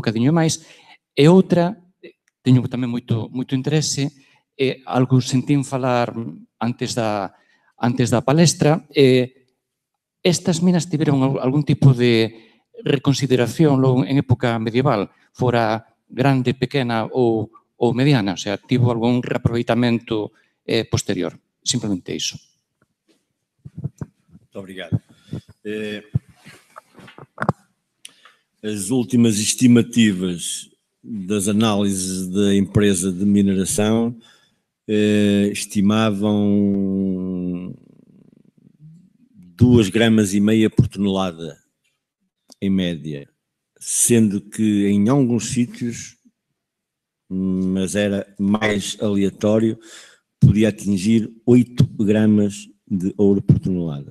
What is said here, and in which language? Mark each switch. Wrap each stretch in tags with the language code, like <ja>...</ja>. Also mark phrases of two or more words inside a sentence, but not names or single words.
<gl>E outra, teño tamén moito interese, algo sentín falar antes da palestra, estas minas tiveron algún tipo de reconsideración logo en época medieval, fora grande, pequena ou mediana,</gl> <es>o sea,</es> <gl>tivo algún reaproveitamento posterior. Simplemente iso.</gl> <pt>Muito obrigado. As últimas estimativas das análises da empresa de mineração estimavam 2,5 gramas por tonelada, em média, sendo que em alguns sítios, mas era mais aleatório, podia atingir 8 gramas de ouro por tonelada.</pt>